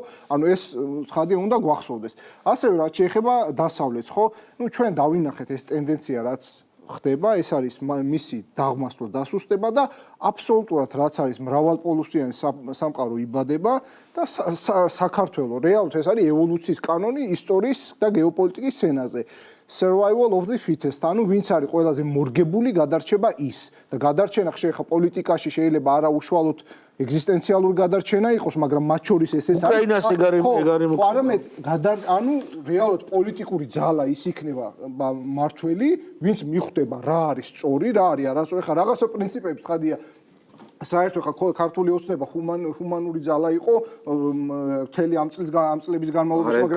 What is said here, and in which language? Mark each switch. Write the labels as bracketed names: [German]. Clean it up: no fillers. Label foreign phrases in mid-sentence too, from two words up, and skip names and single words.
[Georgian] ანუ ეს ცხადია უნდა გვახსოვდეს. ასევე რაც შეეხება დასავლეთს, ხო? ნუ ჩვენ დავინახეთ ეს ტენდენცია, რაც ხდება, ეს არის მისი დაღმასვლა დასუსტება და აბსოლუტურად რაც არის მრავალპოლუსიანი სამყარო იბადება და საქართველოს რეალურად ეს არის ევოლუციის კანონი ისტორიის და გეოპოლიტიკის სცენაზე. [English] Survival of the fittest, [Georgian] ანუ ვინც არის ყველაზე მორგებული გადარჩება ის და გადარჩენა ხშირ პოლიტიკაში შეიძლება არა უშუალოდ ეგზისტენციალური გადარჩენა იყოს, მაგრამ მათ შორის ესეც არის უკრაინას ეგარი არამედ ანუ რეალურად პოლიტიკური ძალა ის იქნება მართველი, ვინც მიხვდება რა არის სწორი, რა არის არასწორი, ხა რაღაცა პრინციპები ცხადია საერთოდ ხა ქართული ოცნება ჰუმანური ძალა იყო მთელი ამ წლების განმავლობაში, მაგრამ